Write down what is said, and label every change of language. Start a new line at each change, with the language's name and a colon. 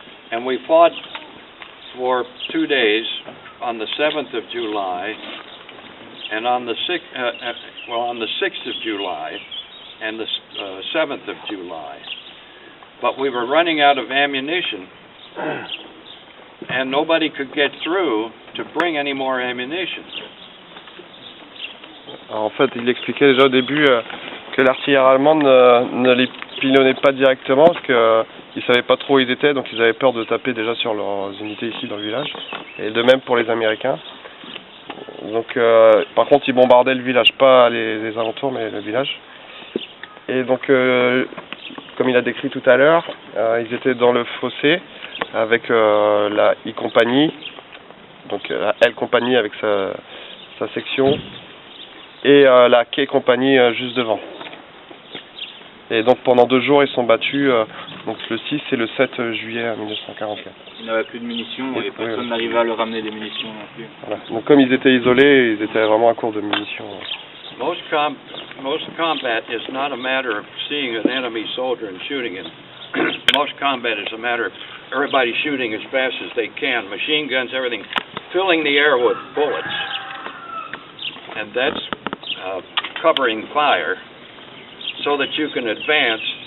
English: And we fought for 2 days, on the 7th of July, and on the 6th of July, and the 7th of July. But we were running out of ammunition, and nobody could get through to bring any more ammunition.
French: Alors, en fait, il expliquait déjà au début que l'artillerie allemande ne les pilonnait pas directement parce qu'ils ne savaient pas trop où ils étaient, donc ils avaient peur de taper déjà sur leurs unités ici dans le village. Et de même pour les Américains. Donc, par contre, ils bombardaient le village, pas les alentours, mais le village. Et donc, comme il a décrit tout à l'heure, ils étaient dans le fossé avec la I compagnie, donc la L compagnie avec sa section, et la K compagnie juste devant. Et donc pendant 2 jours ils sont battus, donc le 6 et le 7 juillet 1944. Il n'avait plus de munitions et personne n'arrivait à leur ramener des munitions non plus. Voilà. Donc comme ils étaient isolés, ils étaient vraiment à court de munitions.
English: Most combat is not a matter of seeing an enemy soldier and shooting him. Most combat is a matter of everybody shooting as fast as they can, machine guns, everything, filling the air with bullets. And that's covering fire so that you can advance.